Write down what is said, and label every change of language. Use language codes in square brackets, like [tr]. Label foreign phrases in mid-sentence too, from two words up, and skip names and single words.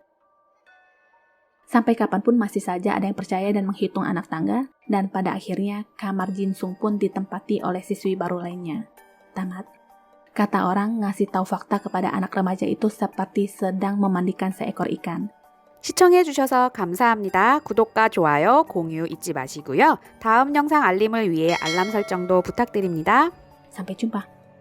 [id] Sampai kapanpun masih saja ada yang percaya dan menghitung anak tangga, dan pada akhirnya kamar Jinsung pun ditempati oleh siswi baru lainnya. Tamat. Kata orang, ngasih tahu fakta kepada anak remaja itu seperti sedang memandikan seekor ikan. [ko] 시청해주셔서 감사합니다. 구독과 좋아요, 공유 잊지 마시고요. 다음 영상 알림을 위해 알람 설정도 부탁드립니다. [id] Sampai jumpa.